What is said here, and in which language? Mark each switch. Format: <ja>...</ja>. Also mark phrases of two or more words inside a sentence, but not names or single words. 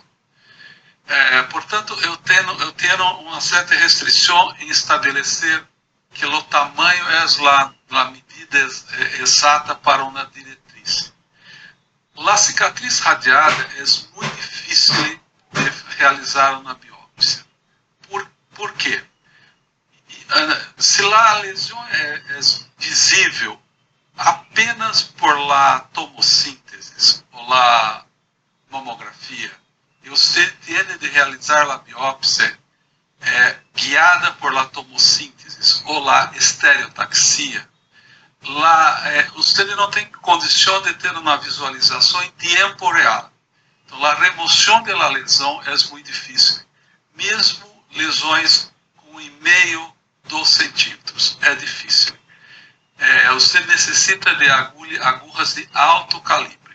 <pt>Portanto, eu tenho uma certa restrição em estabelecer que o tamanho é a medida exata para uma diretriz. A cicatriz radiada é muito difícil de realizar uma biópsia. Por quê? Se a lesão é visível apenas por la tomossíntese ou la mamografia, e você tem de realizar a biópsia guiada por la tomossíntese ou la estereotaxia, você não tem condição de ter uma visualização em tempo real. Então, a remoção da lesão é muito difícil. Mesmo lesões com 1,5, 2 centímetros, é difícil. Você necessita de agulhas de alto calibre.</pt>